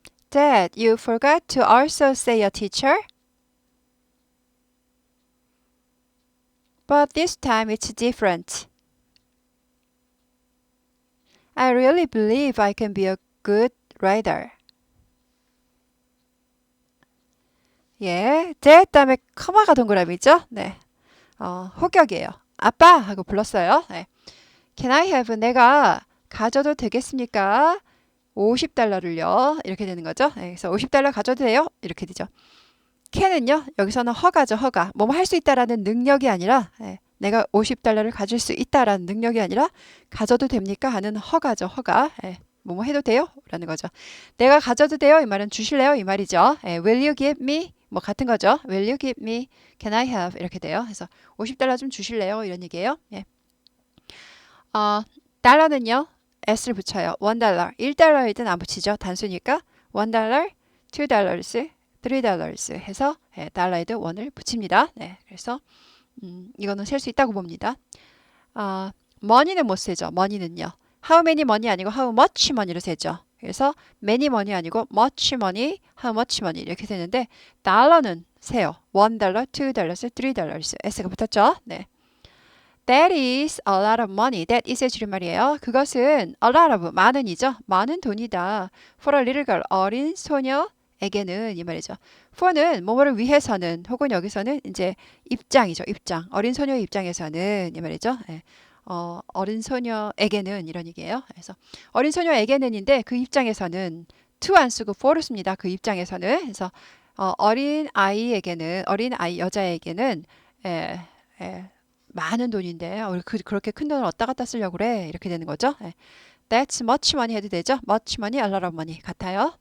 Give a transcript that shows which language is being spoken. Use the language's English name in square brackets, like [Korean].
[English] Dad, you forgot to also say a teacher. But this time it's different. I really believe I can be a good writer. [Korean] 제 다음에 커마가 동그라미죠? 네. 호격이에요. 아빠! 하고 불렀어요. [English] Can I have [Korean] 내가 가져도 되겠습니까? $50를요. 이렇게 되는 거죠. 그래서 $50 가져도 돼요? 이렇게 되죠. can은요. 여기서는 허가죠. 허가. 뭐뭐 할 수 있다라는 능력이 아니라 내가 $50를 가질 수 있다라는 능력이 아니라 가져도 됩니까? 하는 허가죠. 허가. 뭐뭐 해도 돼요? 라는 거죠. 내가 가져도 돼요? 이 말은 주실래요? 이 말이죠. [English] Will you give me? [Korean] 뭐 같은 거죠. [English] Will you give me? Can I have? [Korean] 이렇게 돼요. 그래서 $50 좀 주실래요? 이런 얘기예요. 달러는요. s를 붙여요. $1. $1일 땐 안 붙이죠. 단수니까 $1, $2, $3 해서 달러에도 1을 붙입니다. 그래서 이거는 셀 수 있다고 봅니다. money는 못 세죠. money는요. how many money 아니고 how much money로 세죠. 그래서 many money 아니고 much money, how much money 이렇게 되는데 달러는 세요. [English] $1, $2, $3 [Korean] s가 붙었죠. [English] That is a lot of money. [Korean] That is의 줄임말이에요. 그것은 [English] a lot of 많은이죠. [Korean] 많은 돈이다. [English] For a little girl [Korean] 어린 소녀 에게는 이 말이죠. for는 뭐뭐를 위해서는 혹은 여기서는 이제 입장이죠. 입장. 어린 소녀의 입장에서는 이 말이죠. 예. 어린 소녀에게는 이런 얘기예요. 그래서 어린 소녀에게는인데 그 입장에서는 to 안 쓰고 for를 씁니다. 그 입장에서는. 그래서 어린 아이에게는 어린 아이 여자에게는 에, 에, 많은 돈인데 그렇게 큰 돈을 어디다 갖다 쓰려고 그래 이렇게 되는 거죠. 예. [English] That's much money [Korean] 해도 되죠. [English] Much money, a lot of money [Korean] 같아요.